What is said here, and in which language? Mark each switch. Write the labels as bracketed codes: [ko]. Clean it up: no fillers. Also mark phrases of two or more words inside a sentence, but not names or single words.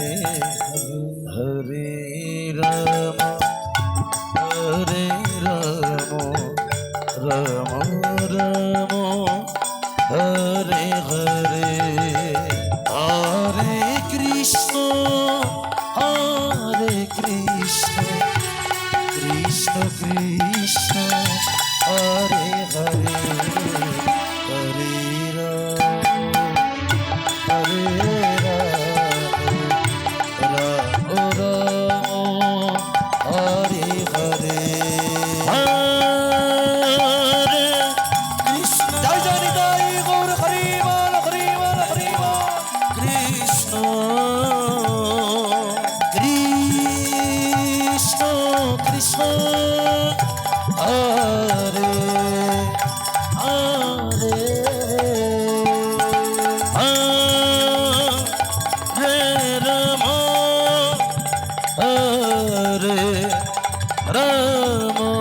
[sa] হরে রাম রাম রাম হরে হরে হরে কৃষ্ণ কৃষ্ণ কৃষ্ণ হরে হরে হরে রাম হরে হরে হরে কৃষ্ণ [bn] জয় জয় নিতাই গৌর হরি বল হরি বল হরি বল কৃষ্ণ [sa] কৃষ্ণ কৃষ্ণ হরে হরে হরে রাম হরে রাম